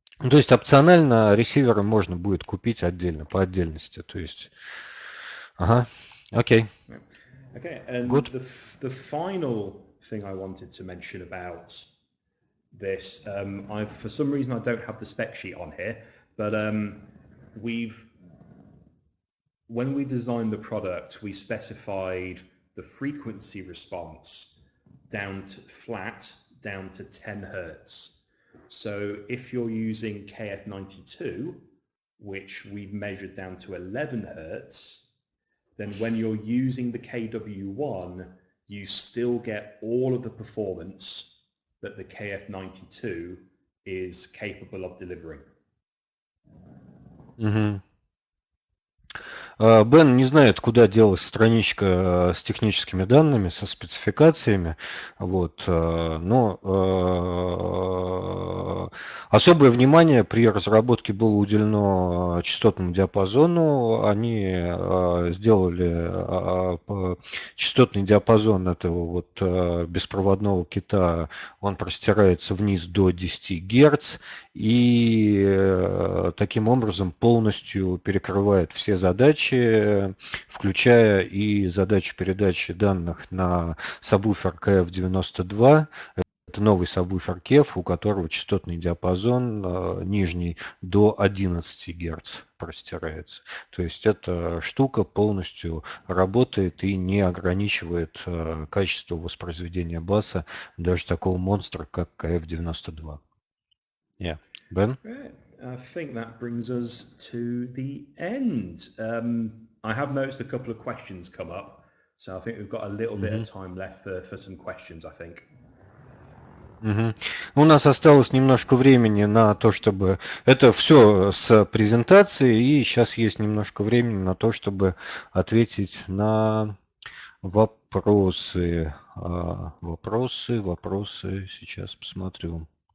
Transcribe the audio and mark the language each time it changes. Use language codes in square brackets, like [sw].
[ru] То есть опционально ресиверы можно будет купить отдельно, по отдельности. То есть, окей. [en] Okay, and Good. The final thing I wanted to mention about this, for some reason I don't have the spec sheet on here, but when we designed the product, we specified the frequency response down to 10 hertz. So if you're using KF92, which we've measured down to 11 hertz, then when you're using the KW1, you still get all of the performance that the KF92 is capable of delivering. [ru] Бен не знает, куда делась страничка с техническими данными, со спецификациями, вот, но особое внимание при разработке было уделено частотному диапазону. Они сделали частотный диапазон этого вот беспроводного кита, он простирается вниз до 10 Гц, и таким образом полностью перекрывает все задачи, включая и задачу передачи данных на сабвуфер KF92. Это новый сабвуфер KEF, у которого частотный диапазон нижний до 11 Гц простирается. То есть эта штука полностью работает и не ограничивает качество воспроизведения баса даже такого монстра, как KF92. [en] Yeah. Ben? Great. I think that brings us to the end. I have noticed a couple of questions come up, so I think we've got a little bit of time left for some questions, I think. [ru] У нас осталось немножко времени на то, чтобы... Это все с презентацией, и сейчас есть немножко времени на то, чтобы ответить на вопросы. Вопросы. Сейчас посмотрю.